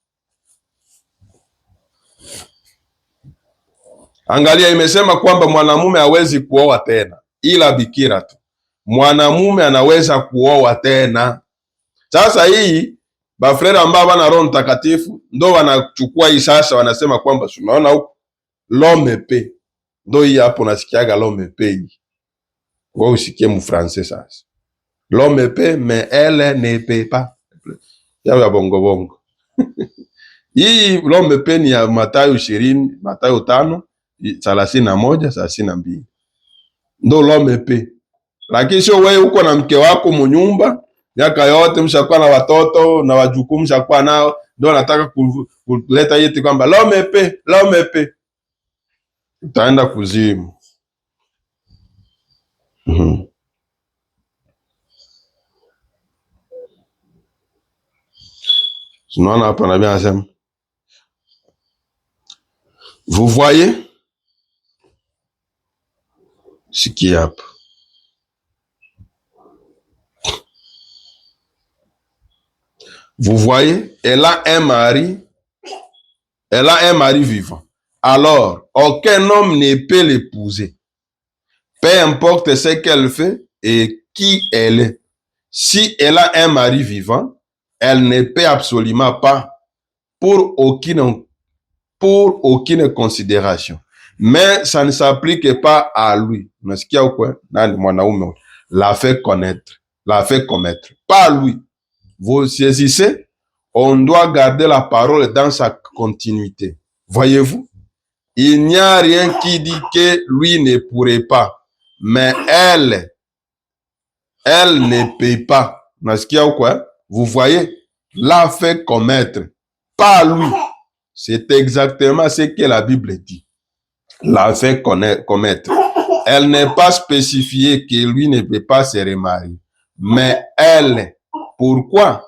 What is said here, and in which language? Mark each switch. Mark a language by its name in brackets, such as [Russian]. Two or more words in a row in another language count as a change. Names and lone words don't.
[Swahili] Angalia, imesema kwamba mwanamume hawezi kuoa tena ila bikira tu. Mwanamume anaweza kuoa tena. Sasa hii bafrera ambao wana Roho Mtakatifu ndo wanachukua hii sasa, wanasema kwamba unaona huko [French] l'homme peut, [Swahili] ndo hii hapo nasikiaga [French] l'homme peut. [Swahili] Wewe usikie mu français sasa, [French] l'homme peut mais elle ne peut pas, [Swahili] ya bongo bongo. Hii [French] l'homme peut [Swahili] ni ya Mathayo 20, Mathayo 5:31-32, ndo [French] l'homme peut. [Swahili] Lakini sio wewe uko na mke wako munyumba miaka yote, mshakuwa na watoto na wajukuu mshakuwa nao, ndio nataka kuleta yeti kwamba [French] l'homme peut, [Swahili] utaenda kuzimu. Unaona hapa nabii anasema, [French] vous voyez, [Swahili] sikia hapa, [French] vous voyez, elle a un mari vivant. Alors, aucun homme ne peut l'épouser, peu importe ce qu'elle fait et qui elle est. Si elle a un mari vivant, elle ne peut absolument pas, pour aucune considération. Mais ça ne s'applique pas à lui. [Swahili] Unasikia ukwe? Nani mwanaume [French] la fait commettre, pas lui. Vous saisissez? On doit garder la parole dans sa continuité. Voyez-vous? Il n'y a rien qui dit que lui ne pourrait pas, mais elle ne peut pas. [Swahili] Unasikia ukwe? [French] Vous voyez? La fait commettre, pas lui. C'est exactement ce que la Bible dit. La fait commettre. Elle n'est pas spécifiée que lui ne peut pas se remarier. Mais elle, pourquoi?